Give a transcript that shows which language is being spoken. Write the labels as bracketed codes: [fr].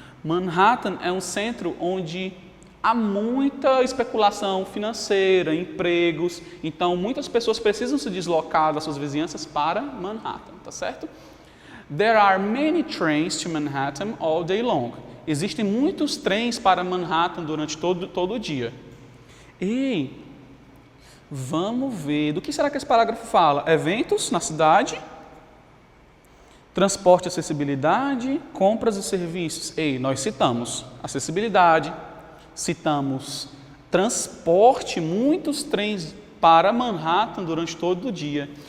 [pt] Manhattan é um centro onde há muita especulação financeira, empregos, então muitas pessoas precisam se deslocar das suas vizinhanças para Manhattan, tá certo? [en] There are many trains to Manhattan all day long. [pt] Existem muitos trens para Manhattan durante todo o dia. E vamos ver, do que será que esse parágrafo fala? Eventos na cidade, transporte e acessibilidade, compras e serviços. Ei, nós citamos acessibilidade, citamos transporte, muitos trens para Manhattan durante todo o dia.